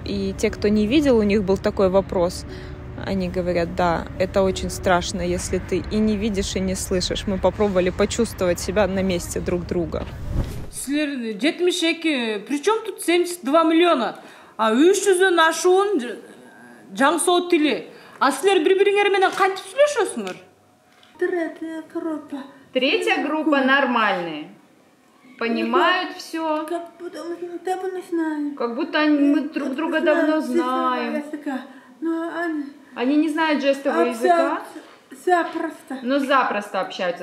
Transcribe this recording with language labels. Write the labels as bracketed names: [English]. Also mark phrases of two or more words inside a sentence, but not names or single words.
[Russian] И те, кто не видел, у них был такой вопрос. Они говорят, да, это очень страшно, если ты и не видишь, и не слышишь. Мы попробовали почувствовать себя на месте друг друга. Причем тут 72 миллиона? [Kyrgyz] А 300 ашуун жаңсоо тили. А силер бири-бириңер менен кантип сүйлөшөсүңөр? [Russian] Третья группа нормальные. Понимают все. Как будто мы друг друга давно знаем. Они не знают жестового языка, но запросто общаются.